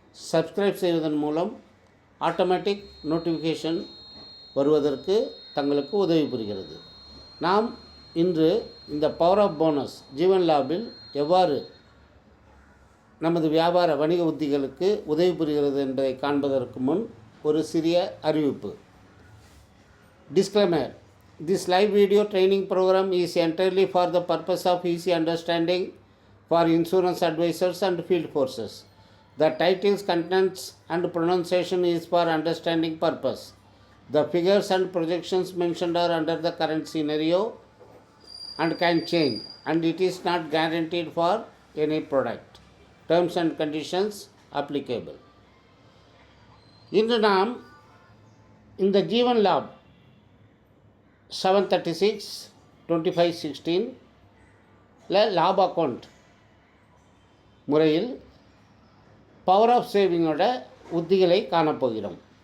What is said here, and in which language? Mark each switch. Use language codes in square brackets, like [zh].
[ta] Subscribe செய்வதன் மூலம் automatic notification வருவதற்கு தங்களுக்கு உதவி புரிகிறது. நாம் இன்று இந்த பவர் ஆஃப் போனஸ் ஜீவன் லாபில் எவ்வாறு நமது வியாபார வணிக உத்திகளுக்கு உதவி புரிகிறது என்பதை காண்பதற்கு முன் ஒரு சிறிய அறிவிப்பு. [en] Disclaimer: This live video training program is entirely for the purpose of easy understanding for insurance advisors and field forces. The titles, contents and pronunciation is for understanding purpose. The figures and projections mentioned are under the current scenario and can change, and it is not guaranteed for any product. Terms and conditions applicable. [ta] இன்று நாம் இந்த ஜீவன் லாப் 736-2516 லாப் account முறையில் power of சேவிங்கோட உத்திகளை காணப்போகிறோம்.